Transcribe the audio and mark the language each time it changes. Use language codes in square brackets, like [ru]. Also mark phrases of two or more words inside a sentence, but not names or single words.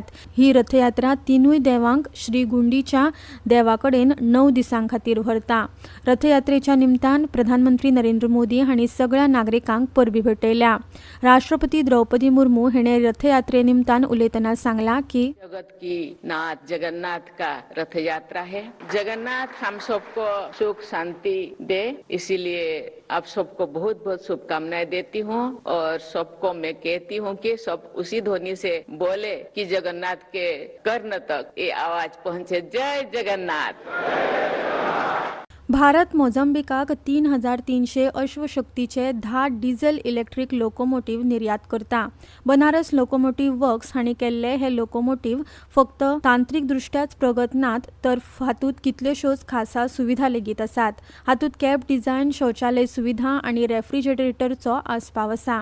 [kok] ही रथयात्रा तिनूय देवांक श्री गुंडीच्या देवा कडेन 9 दिसां खातीर व्हरता. रथयात्रेच्या निमतान प्रधानमंत्री नरेंद्र मोदी हांणी सगळ्या नागरिकांक परबी भेटयल्या. राष्ट्रपती द्रौपदी मुर्मू हेणे रथयात्रे निमतान उलयतना सांगला की [hi] जगत की नाथ जगन्नाथ का रथ यात्रा है. जगन्नाथ हम सबको सुख शांति दे, इसीलिए आप सबको बहुत बहुत शुभकामनाएं देती हूँ और सबको मैं कहती हूँ कि सब उसी ध्वनि से बोले कि जगन्नाथ के कर्ण तक ये आवाज पहुँचे. जय जगन्नाथ. [kok] भारत मोझांबिकाक 3,300 अश्वशक्तीचे 10 डिझेल इलेक्ट्रिक लोकोमोटिव्ह निर्यात करता. बनारस लोकोमोटिव्ह वर्क्स हांणी केल्ले हे लोकोमोटिव्ह फक्त तांत्रीकदृष्ट्याच प्रगत नात तर हातूंत कितल्योशोच खासा सुविधा लेगीत आसात. हातूंत कॅब डिझायन, शौचालय सुविधा आनी रेफ्रिजरेटरचो आस्पाव आसा.